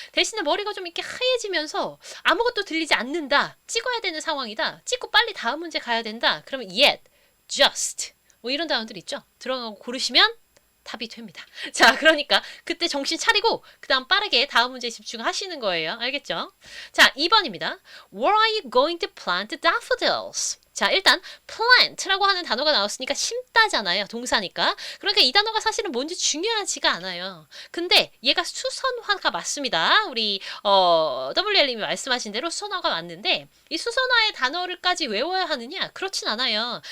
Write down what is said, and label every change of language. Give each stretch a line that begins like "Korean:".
Korean: 대신에 머리가 좀 이렇게 하얘지면서 아무것도 들리지 않는다. 찍어야 되는 상황이다. 찍고 빨리 다음 문제 가야 된다. 그러면 yet, just 뭐 이런 단어들 있죠? 들어가고 고르시면 답이 됩니다. 자, 그러니까 그때 정신 차리고 그 다음 빠르게 다음 문제에 집중하시는 거예요. 알겠죠? 자, 2번입니다.
English: Where are you going to plant daffodils?
Korean: 자, 일단 plant라고 하는 단어가 나왔으니까 심다잖아요. 동사니까. 그러니까 이 단어가 사실은 뭔지 중요하지가 않아요. 근데 얘가 수선화가 맞습니다. 우리 WL님이 말씀하신 대로 수선화가 맞는데 이 수선화의 단어를까지 외워야 하느냐? 그렇진 않아요.